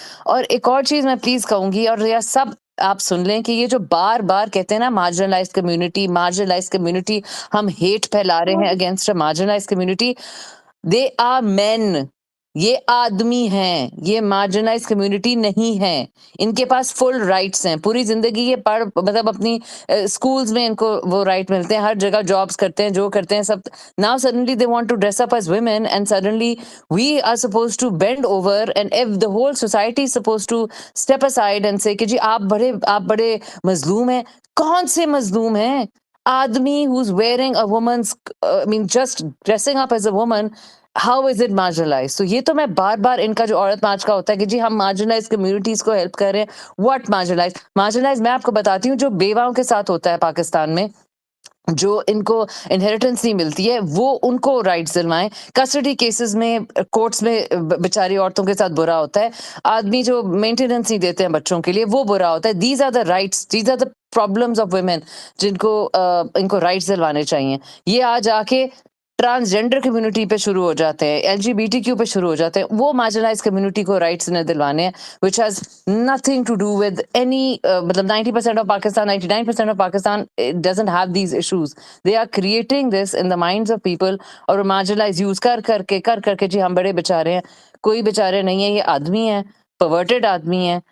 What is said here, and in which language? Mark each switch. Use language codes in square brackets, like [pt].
[ur] اور ایک اور چیز میں پلیز کہوں گی، اور یہ سب آپ سن لیں کہ یہ جو بار بار کہتے ہیں نا مارجنلائز کمیونٹی، ہم ہیٹ پھیلا رہے ہیں against marginalise community. They are مین، یہ آدمی ہیں، یہ مارجنلائز کمیونٹی نہیں ہے. ان کے پاس فل رائٹس ہیں، پوری زندگی یہ مطلب اپنی اسکولز میں ان کو وہ رائٹ ملتے ہیں، ہر جگہ جابس کرتے ہیں، جو کرتے ہیں سب. [en] Now suddenly they want to dress up as women and suddenly we are supposed to bend over and if the whole society is supposed to step aside and say [ur] کہ جی آپ بڑے مظلوم ہیں. کون سے مظلوم ہیں؟ آدمی [en] who's wearing a woman's just dressing up as a woman, how is it marginalized? [ur] So یہ تو میں بار بار ان کا جو عورت مارچ کا ہوتا ہے کہ جی ہم مارجنلائز کمیونٹیز کو ہیلپ کر رہے ہیں. واٹ مارجنلائز میں آپ کو بتاتی ہوں جو بیواؤں کے ساتھ ہوتا ہے پاکستان میں، جو ان کو انہیریٹنس نہیں ملتی ہے، وہ ان کو رائٹس دلوائیں. کسٹڈی کیسز میں کورٹس میں بیچاری عورتوں کے ساتھ برا ہوتا ہے. آدمی جو مینٹیننس نہیں دیتے ہیں بچوں کے لیے وہ برا ہوتا ہے. These are the rights, these are the problems of women جن کو ان کو رائٹس دلوانے چاہیے. یہ آج آ کے ٹرانسجینڈر کمیونٹی پہ شروع ہو جاتے ہیں، LGBTQ پہ شروع ہو جاتے ہیں. وہ مارجنلائز کمیونٹی کو رائٹس انہیں دلوانے ہیں [en] which has nothing to do with any مطلب 90% of Pakistan, 99% of Pakistan it doesn't have these issues. They are creating this in the minds of people اور marginalize use [ur] کر کے جی ہم بڑے بیچارے ہیں. کوئی بیچارے نہیں ہیں، یہ آدمی ہیں، perverted آدمی ہیں.